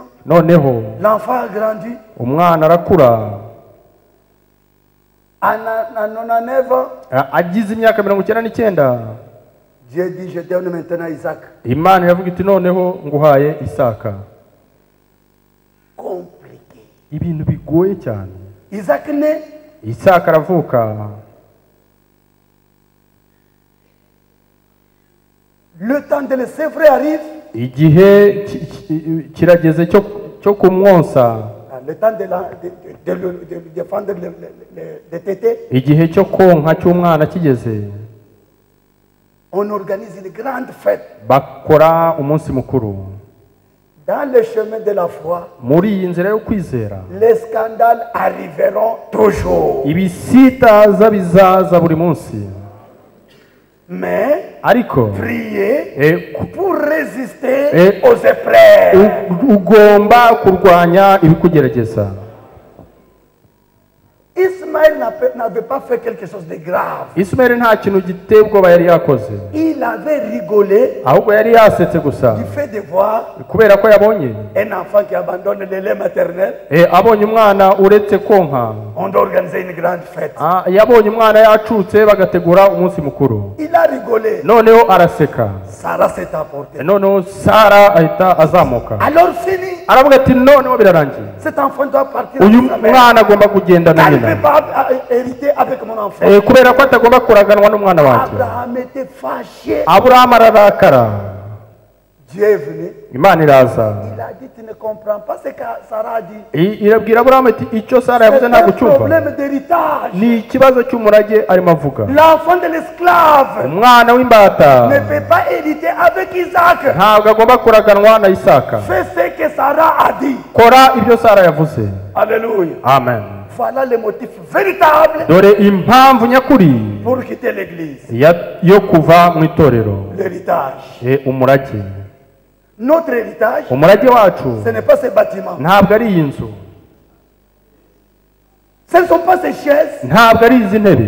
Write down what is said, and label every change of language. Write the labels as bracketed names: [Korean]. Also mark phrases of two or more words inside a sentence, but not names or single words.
[Kinyarwanda] noneho [French] l'enfant a grandi. [Kinyarwanda] umwana arakura, [French] À 99 ans, [Kinyarwanda] agize imyaka 99, [French] Dieu dit, je donne maintenant Isaac. [Kinyarwanda] Imana iravuga iti noneho nguhaye Isaka. [French] Compliqué. [Kinyarwanda] Ibintu bigoye cyane. [French] Isaac naît. [Kinyarwanda] Isaka aravuka, [French] Le temps de le sevrer arrive. [Kinyarwanda] igihe kirageze cyo kumwonsa, [French] Le temps de défendre les tétés. [Kinyarwanda] igihe cyo konka cy'umwana kigeze, [French] On organise une grande fête. [Kinyarwanda] bakora umunsi mukuru. [French] Dans le chemin de la foi, [Kinyarwanda] Muri iyi nzira yo kwizera, [French] les scandales arriveront toujours. [Kinyarwanda] ibisitaza bizaza buri munsi, [French] Mais [Kinyarwanda] ariko [French] priez pour résister aux épreuves. [Kinyarwanda] ugomba kurwanya ibikugerageza. [French] Ismaël n'avait pas fait quelque chose de grave. [Kinyarwanda] Ismaili nta kintu giteye ubwoba yari yakoze, [French] Il avait rigolé [Kinyarwanda] ahubwo yari yasetse gusa [French] du fait de voir [Kinyarwanda] kubera ko yabonye [French] un enfant qui abandonne le lait maternel. [Kinyarwanda] abonye umwana uretse konka. [French] On doit organiser une grande fête. [Kinyarwanda] Yabonye umwana yacutse bagategura umunsi mukuru, [French] Il a rigolé. [Kinyarwanda] noneho araseka, [French] Sarah s'est apportée. [Kinyarwanda] noneho Sara ahita azamuka, [French] Alors fini. [Kinyarwanda] aravuga ati noneho birarangiye, [French] Cet enfant doit partir [Kinyarwanda] uyu [French] avec sa mère. [Kinyarwanda] mwana agomba kugenda na [French] Je ne [Kinyarwanda] nyina, [French] peux pas hériter avec mon enfant. [Kinyarwanda] kubera ko atagomba kuraganwa n'umwana wanjye. [French] Abraham était fâché. [Kinyarwanda] Aburahamu ararakara, [French] Dieu est venu. [Kinyarwanda] Imana iraza [French] Il a dit, tu ne comprends pas ce que Sarah a dit. [Kinyarwanda] irabwira Aburahamu iti icyo Sara yavuze [French] C'est [Kinyarwanda] ntabwo [French] un [Kinyarwanda] cyumva, [French] problème d'héritage. [Kinyarwanda] ni ikibazo cy'umurage arimo avuga. [French] L'enfant de l'esclave [Kinyarwanda] Umwana w'imbata [French] ne peut pas hériter avec Isaac. [Kinyarwanda] ntabwo agomba kuraganwa na Isaka. [French] Fais ce que Sarah a dit. [Kinyarwanda] Kora ibyo Sara yavuze. [French] Alléluia. [Kinyarwanda] Amen. [French] Voilà le motif véritable [Kinyarwanda] Dore impamvu nyakuri [French] pour quitter l'église. [Kinyarwanda] yo kuva mu itorero, [French] L'héritage. [Kinyarwanda] umurage. [French] Notre héritage, [Kinyarwanda] Umurage wacu [French] ce n'est pas ces bâtiments. [Kinyarwanda] ntabwo ari iyi nzu, [French] Ce ne sont pas ces chaises, [Kinyarwanda] ntabwo ari izi ntebe,